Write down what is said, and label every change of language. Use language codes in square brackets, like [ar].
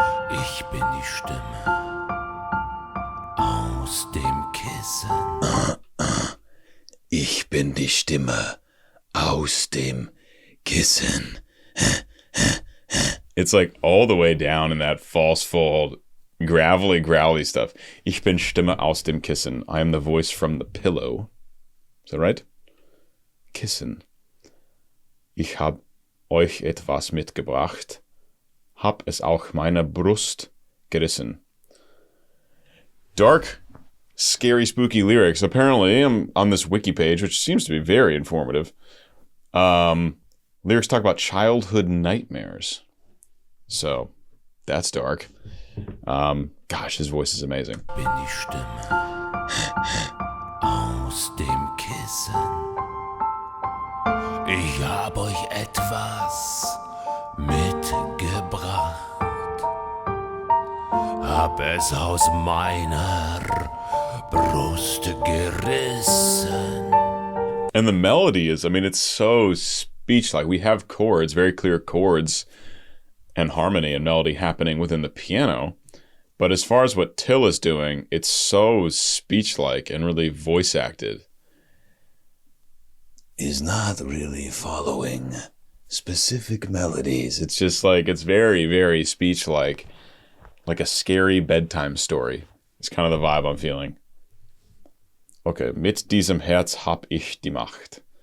[de] Ich bin die Stimme aus dem Kissen. Ich bin die Stimme aus dem Kissen. [en] It's like all the way down in that false fold, gravelly, growly stuff. [de] Ich bin Stimme aus dem Kissen. [en] I am the voice from the pillow. Is that right? Kissen. [de] Ich hab euch etwas mitgebracht. Hab es auch meiner Brust gerissen. [en] Dark, scary, spooky lyrics. Apparently, I'm on this wiki page, which seems to be very informative. Lyrics talk about childhood nightmares. So, that's dark. Gosh, his voice is amazing. [de] Bin die Stimme aus dem Kissen. Ich hab euch etwas mitgebracht, hab es aus meiner Brust gerissen. [en] And the melody is, I mean, it's so speech-like. We have chords, very clear chords and harmony and melody happening within the piano. But as far as what Till is doing, it's so speech-like and really voice-acted. Is not really following specific melodies. It's just like, it's very, very speech-like a scary bedtime story. It's kind of the vibe I'm feeling. [de] Okay, mit diesem Herz hab ich die Macht.